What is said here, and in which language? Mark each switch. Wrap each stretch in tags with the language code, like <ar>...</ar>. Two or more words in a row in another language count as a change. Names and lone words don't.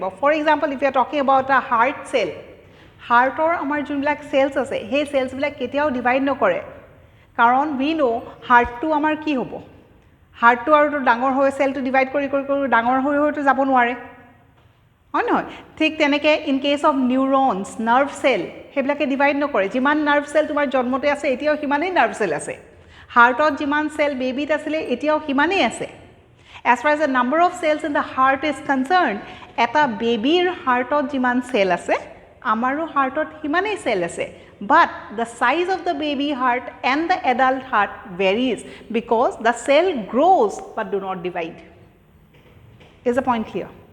<en>For example, if you are talking about a heart cell,</en> <as>হাৰ্টৰ আমাৰ যোনবিলাক চেলছ আছে সেই চেলছবিলাক কেতিয়াও ডিভাইড নকৰে, কাৰণ</as> <en>we know</en> <as>হাৰ্টটো আমাৰ কি হ'ব, হাৰ্টটো আৰুতো ডাঙৰ হৈ চেলটো ডিভাইড কৰি কৰি কৰি ডাঙৰ হৈ হয়তো যাব নোৱাৰে, হয় নহয়? ঠিক তেনেকৈ</as> <en>in case of neurons, nerve cell,</en> <as>সেইবিলাকে ডিভাইড নকৰে। যিমান</as> <en>nerve cell</en> <as>তোমাৰ জন্মতে আছে এতিয়াও সিমানেই</as> <en>nerve cell</en> <as>আছে, হাৰ্টত যিমান চেল বেবীত আছিলে এতিয়াও সিমানেই আছে।</as> <en>As far as the number of cells in the heart is concerned,</en> <as>এটা বেবীৰ হাৰ্টত যিমান চেল আছে আমাৰো হাৰ্টত সিমানেই চেল আছে,</as> <en>but the size of the baby heart and the adult heart varies because the cell grows but do not divide. Is the point clear?</en>